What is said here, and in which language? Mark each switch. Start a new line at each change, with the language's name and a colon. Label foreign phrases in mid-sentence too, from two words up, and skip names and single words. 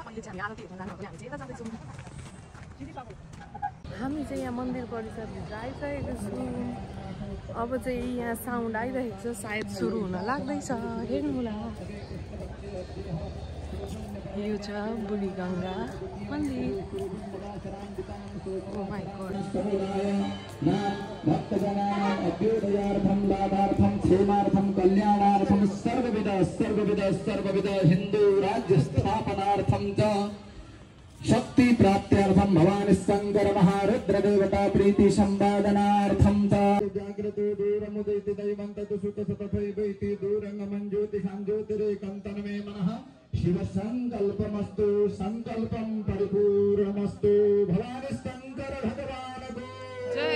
Nepali: अहिले चाहिँ हामी आरती हेर्न जानुभयो। हामी चाहिँ यता जाँदैछौँ। हामी चाहिँ यहाँ मन्दिर परिसरभित्र आइसकेको छौँ। अब चाहिँ यहाँ साउन्ड आइरहेको छ, सायद सुरु हुन लाग्दैछ। हेर्नु होला, यो छ बुढी गङ्गा मन्दिर।
English: Oh my God.
Sanskrit: भक्तजनानाम् अभ्युदयार्थं लाभार्थं क्षेमार्थं कल्याणार्थं सर्वविध हिन्दू राज्य स्थापनार्थं च शक्ति प्राप्त्यर्थं भवानी शंकर महारुद्र देवता प्रीति संवादनार्थं च जागृतो दूरमुदयति दैवं तत् सुतसतथैवैति दूरंगमं ज्योतिषां ज्योतिरेकं तन्मे मनः शिव संकल्पमस्तु संकल्पं परिपूर्णमस्तु।
Nepali: भवानी शंकर भगवान को जय।